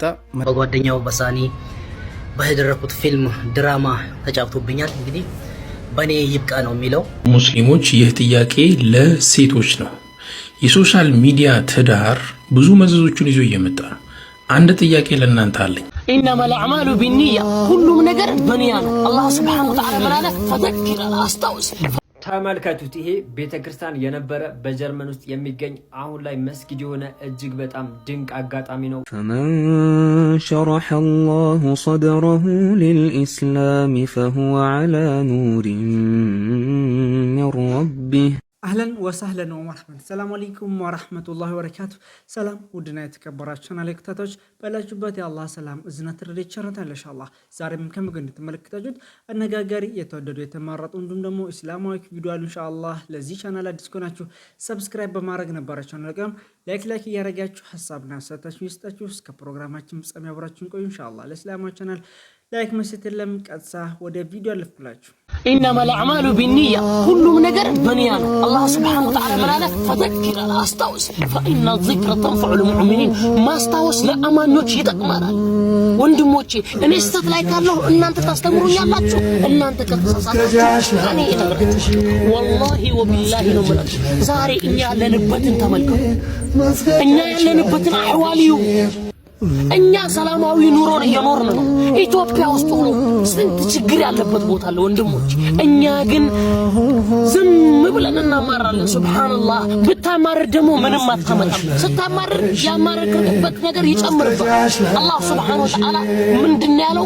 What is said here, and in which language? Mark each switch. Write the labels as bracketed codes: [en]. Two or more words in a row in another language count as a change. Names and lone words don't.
[am] በጓደኛው በሳኒ በህደረኩት ፊልም ድራማ ተጫውቶብኛል። እንግዲህ በኔ ይብቃ ነው የሚለው። ሙስሊሞች ይህ ጥያቄ ለሴቶች ነው። የሶሻል ሚዲያ ትዳር ብዙ መዘዞችን ይዞ እየመጣ ነው። አንድ ጥያቄ ለእናንተ አለኝ። [ar] إنما الأعمال بالنية [am] ሁሉም ነገር በኒያ ነው። አላህ [ar] سبحانه وتعالى [am] መላለ ፈዘክር አስታውስ። ተመልከቱት። ይሄ ቤተክርስቲያን የነበረ በጀርመን ውስጥ የሚገኝ አሁን ላይ መስጊድ የሆነ እጅግ በጣም ድንቅ አጋጣሚ ነው። [ar] فمن شرح الله صدره للإسلام فهو على نور من ربه. أهلا وسهلا ومرحبا። السلام عليكم ورحمة الله وبركاته። [am] ሰላም ውድና የተከበራችሁ ተመልካቾች ባላችሁበት የአላህ ሰላም እዝነት ረድኤት ቸርነት ኢንሻአላህ ዛሬም ከምግብ ተመልክታችሁት አነጋጋሪ የተወደዱ የተማረጡ እንዲሁም ደግሞ እስላማዊ ቪዲዮ አሉ ኢንሻአላህ። ለዚህ ቻናል አዲስ ከሆናችሁ ሰብስክራይብ በማድረግ ነበራችሁ ነገም ላይክ እያደረጋችሁ ሐሳብና አስተያየታችሁን ይስጣችሁ። እስከ ፕሮግራማችን ፍጻሜ አብራችሁን ቆዩ ኢንሻአላህ። ለእስላማዊ ቻናል ላይክ መስጠትለም ቀጥታ ወደ ቪዲዮ አልፍኩላችሁ። [ar] إنما الأعمال بالنية [am] ሁሉም ነገር በኒያ ነው። አላህ [ar] سبحانه وتعالى [am] መላለ ፈዘክር አስታውስ [ar] فإن الذكر تنفع المؤمنين [am] ማስታወስ ለአማኞች ይጠቅማል። ወንድሞቼ እኔ ስተት ላይ ካለሁ እናንተ ታስተምሩኛላችሁ፣ እናንተ ከተሳሳታችሁ እኔ እነግራችኋለሁ። ወላሂ ወቢላሂ ነው ማለት ዛሬ እኛ ያለንበትን ተመልከቱ። እኛ ያለንበትን አህዋሊዩ እኛ ሰላማዊ ኑሮን እየኖርን ነው። ኢትዮጵያ ውስጥ ሆኖ ስንት ችግር ያለበት ቦታ አለ ወንድሞች። እኛ ግን ዝም ብለን እናማራለን። ሱብሃንአላህ ብታማር ደግሞ ምንም አታመጣም። ስታማር ያማረክበት ነገር ይጨምርብሃል። አላህ [ar] سبحانه وتعالى [am] ምንድነው ያለው?